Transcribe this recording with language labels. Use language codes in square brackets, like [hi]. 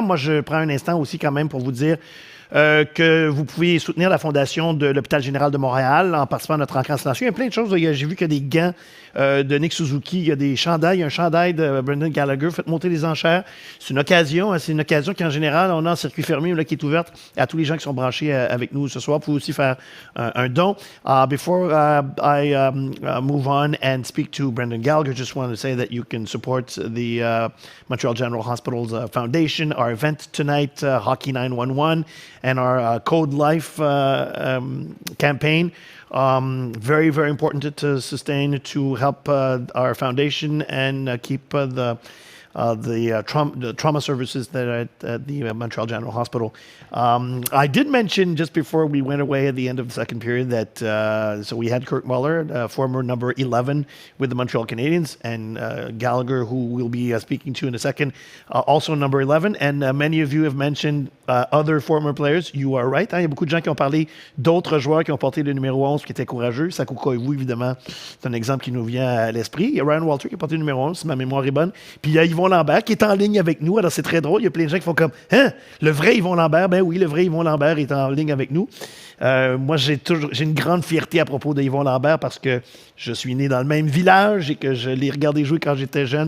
[fr] Moi, je prends un instant aussi quand même pour vous dire que vous pouvez soutenir la Fondation de l'Hôpital général de Montréal en participant à notre entrée en station. Il y a plein de choses. J'ai vu qu'il y a des gants de Nick Suzuki, il y a des chandails, il y a un chandail de Brendan Gallagher. Faites monter les enchères. C'est une occasion qu'en général, on a en circuit fermé là, qui est ouverte à tous les gens qui sont branchés avec nous ce soir. Vous pouvez aussi faire un don. [en] Before I move on and speak to Brendan Gallagher, just want to say that you can support the Montreal General Hospital's Foundation, our event tonight, Hockey 911, and our Code Life campaign. Very, very important to sustain to help our foundation and keep the the trauma services that are at the Montreal General Hospital. I did mention just before we went away at the end of the second period that so we had Kirk Muller, former number 11 with the Montreal Canadiens, and Gallagher, who we'll be speaking to in a second, also number 11. And many of you have mentioned other former players. You are right. [fr] Il y a beaucoup de gens qui ont parlé d'autres joueurs qui ont porté le numéro 11 qui étaient courageux. Saku Koivu, évidemment, c'est un exemple qui nous vient à l'esprit. Il y a Ryan Walter qui a porté le numéro 11, si ma mémoire est bonne. Puis il y a Yvon Lambert qui est en ligne avec nous. Alors c'est très drôle. Il y a plein de gens qui font comme « Hein? Le vrai Yvon Lambert? » Ben oui, le vrai Yvon Lambert est en ligne avec nous. Moi, j'ai une grande fierté à propos de Yvon Lambert parce que je suis né dans le même village et que je l'ai regardé jouer quand j'étais jeune.